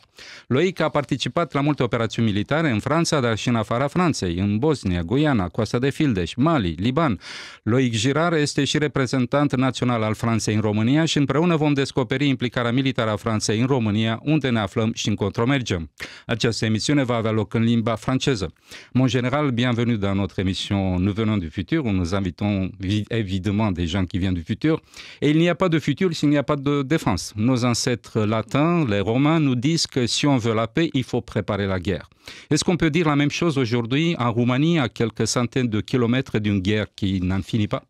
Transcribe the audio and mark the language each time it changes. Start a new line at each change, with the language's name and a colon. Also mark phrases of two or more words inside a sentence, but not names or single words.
Romanian: Loic a participat la multe operațiuni militare în Franța, dar și în afara Franței, în Bosnia, Guiana, Coasta de Fildeș, Mali, Liban. Loic Girard este și reprezentant național al Franței în România și împreună vom descoperi implicarea militară a Franței în România, unde ne aflăm și încotro mergem. Această emisiune va avea loc în limba franceză.
French: Mon général, bienvenue dans notre émission Nous venons du futur, où nous invitons évidemment des gens qui viennent du futur. Et il n'y a pas de futur s'il n'y a pas de défense. Nos ancêtres latins, les Romains, nous disent que si on veut la paix, il faut préparer la guerre. Est-ce qu'on peut dire la même chose aujourd'hui en Roumanie, à quelques centaines de kilomètres d'une guerre qui n'en finit pas?